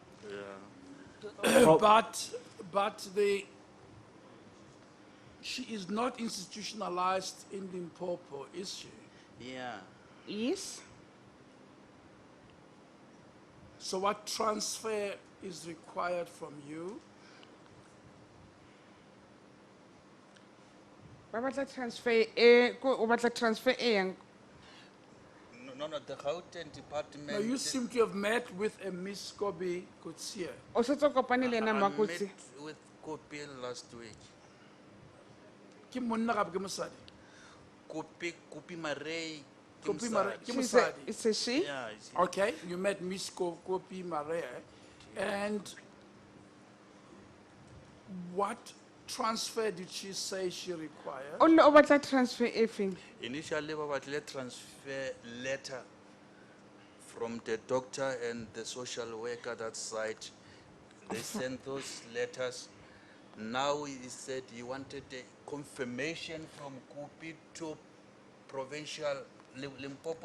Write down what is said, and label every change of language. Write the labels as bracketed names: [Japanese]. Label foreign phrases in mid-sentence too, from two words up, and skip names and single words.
[English] But she is not institutionalized in Limpopo, is she? Yeah. Yes? So what transfer is required from you? [Tswana] Ba batla transfer o batla transfer yang. [English] No, the Gauteng department. Now you seem to have met with a Miss Kobi Kutsia. [Tswana] O setse o kopane le ena [English] I Makotsi. met with Kopi last week. [Tswana] Ke monna gape ke mosadi? [English] Kopi Marei. Kopi Mare- ke She's a, [Tswana] mosadi? [English] it's a she. Yeah, it's- Okay, you met Miss Kopi Mare, and what transfer did she say she required? [Tswana] O ne o batla transfer e feng? [English] Initially, we had a transfer letter from the doctor and the social worker that side. They sent those letters. Now he said he wanted a confirmation from Kupi to provincial Limpopo.